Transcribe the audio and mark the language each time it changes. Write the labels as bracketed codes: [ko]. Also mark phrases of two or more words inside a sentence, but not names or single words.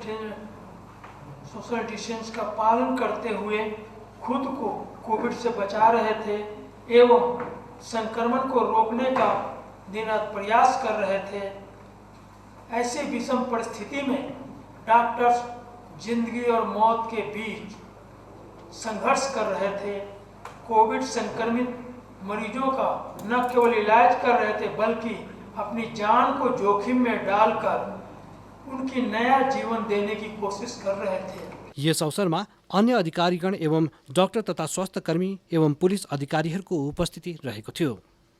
[hi] डिस्टेंस का पालन करते हुए खुद को कोविड से बचा रहे थे एवं संक्रमण को रोकने का दिन-रात प्रयास कर रहे थे, ऐसे विषम परिस्थिति में डॉक्टर्स जिंदगी और मौत के बीच संघर्ष कर रहे थे। कोविड संक्रमित मरीजों का न केवल इलाज कर रहे थे बल्कि अपनी जान को जोखिम में डालकर उनकी नया जीवन देने की कोशिश कर रहे थे। [ne] यस अवसरमा अन्य अधिकारीगण एवं डाक्टर तथा स्वास्थ्य कर्मी एवं पुलिस अधिकारीहरूको उपस्थिति रहेको थियो।